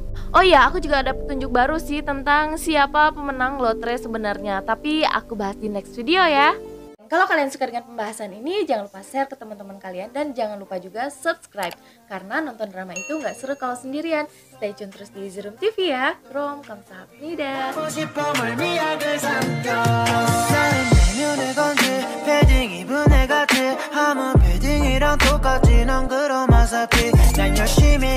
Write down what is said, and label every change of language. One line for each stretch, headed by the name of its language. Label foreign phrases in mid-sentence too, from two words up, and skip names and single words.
Indonesian: Oh iya, aku juga ada petunjuk baru sih tentang siapa pemenang lotre sebenarnya, tapi aku bahas di
English: next video
Indonesian: ya. Kalau kalian suka dengan pembahasan ini, jangan lupa share ke teman-teman kalian dan jangan lupa juga subscribe. Karena nonton drama itu nggak seru kalau sendirian.
English: Stay tune
Indonesian: terus di Zerum TV ya.
Korean: Krom, 감사합니다. 패딩 입은 애 같아 아무 패딩이랑 똑같지 넌 그런 마사피 난 열심히